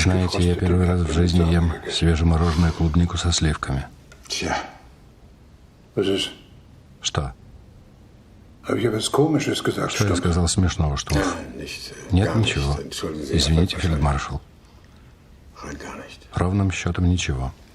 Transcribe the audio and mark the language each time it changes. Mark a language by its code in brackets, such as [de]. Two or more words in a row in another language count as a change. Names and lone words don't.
[ru] Знаете, я первый раз в жизни ем [de] gegessen. [ru] свежемороженую клубнику со сливками. [de] Tja. Was ist? [ru] Что? [de] Habe ich etwas Komisches gesagt? [ru] Что я сказал смешного, что ли? [de] Nicht. [ru] Нет, [de] gar [ru] ничего. [de] nicht. Entschuldigen Sie, [ru] Извините, [de] wahrscheinlich. [ru] фельдмаршал. [de] Rein gar nicht. [ru] Ровным счетом ничего.